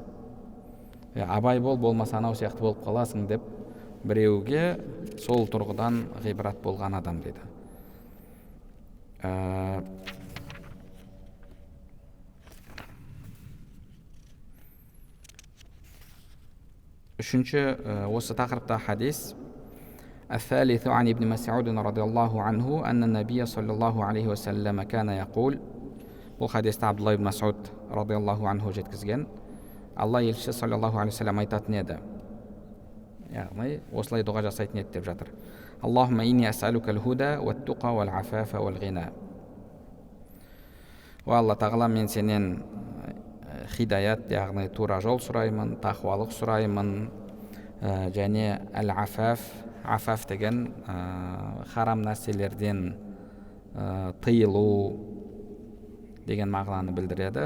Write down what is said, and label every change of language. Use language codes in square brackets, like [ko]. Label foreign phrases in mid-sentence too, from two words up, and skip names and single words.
[kk] Абай бол, болмаса анау сияқты болып қаласың деп біреуге сол тұрғыдан ғибрат болған адам дейді. Үшінші осы тақырыпта хадис. [ar] الثالث عن ابن مسعود رضي الله عنه أن النبي صلى الله عليه وسلم كان يقول. [kk] Бұл хадисті Абдулла ибн Мас'уд [ar] رضي الله عنه [kk] жеткізген. Алла елшісі [ar] صلى الله عليه وسلم [kk] айтатын еді. Яғни осылай дұға жасайтын еді деп жатыр. [ar] اللهم إني أسألك الهدى والتقى والعفاف والغنى. [kk] О Алла тағала, мен сенен хидаят, яғни тура жол сұраймын, тақуалық сұраймын, және әл-афаф, афаф деген харам нәрселерден тыйылу деген мағынаны білдіреді.